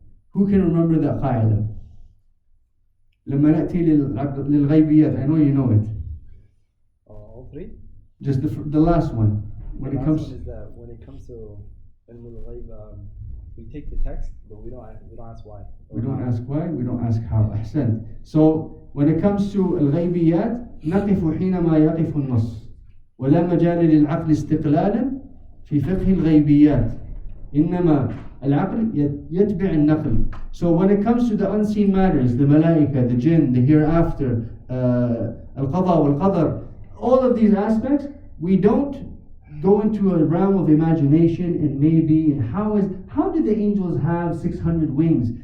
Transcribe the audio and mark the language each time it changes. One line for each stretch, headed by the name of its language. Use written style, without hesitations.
English: Who can remember that qaida?
Arabic: لما نأتي للغيبيات,
English: I know you know it. All three? Just the last one. When the it last comes one is that when it comes to ilm al-ghaib, we take the text, but we don't ask why. We don't ask why, we don't ask how. Ahsan. So when it comes to
Arabic: الغيبيات, نقف حينما يقف النص ولا مجال للعقل استقلالا في فقه الغيبيات إنما العقل يتبع النقل.
English: So when it comes to the unseen matters, the malaika, the jinn, the hereafter, al-qada wal-qadar, all of these aspects, we don't go into a realm of imagination and maybe, and how did the angels have 600 wings?